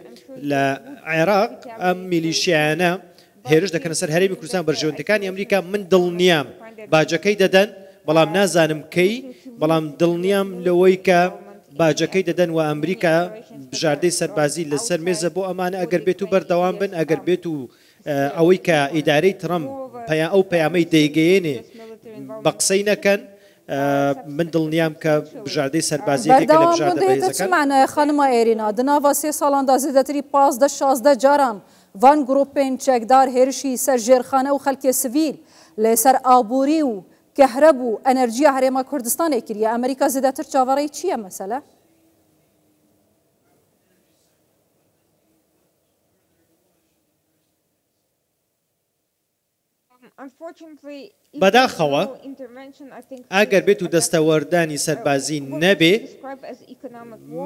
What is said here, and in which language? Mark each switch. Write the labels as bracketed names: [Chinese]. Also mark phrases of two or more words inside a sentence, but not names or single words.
[Central Kurdish] لە عێراق ئەم میلیشیانە هێرش دەکەنە سەر هەرێمی کوردستان بەرژەوەندەکانی ئەمریکا من دڵنیام باجەکەی دەدەن بەڵام نازانم کەی بەڵام دڵنیام لەوەی کە باجەکەی دەدەن و ئەمریکا بژاردەی سەربازی لەسەر مێزە بۆ ئەمانە ئەگەر بێت و بەردەوام بن ئەگەر بێت و ئەوەی کە ئیدارەی ترامپ ئەو پەیامەی دەیگەیەنێ بە قسەی نەکەن من دڵنیام کە بژاردەی [Kurdish] سەربازیمانە خانما Êrêna di nava sê salan da zêdetirî 15-16 caran van grupên çekdar hêrişî ser jêrxane û xelkê sivîl lê ser aborî û kehreb û enerjiya Herêma Kurdistanê kiriye. Amerîka zêdetir çavareyî çi ye mesele? [Central Kurdish] بەداخەوە ئەگەر بێت و دەستەوەردانی سەربازی نەبێ من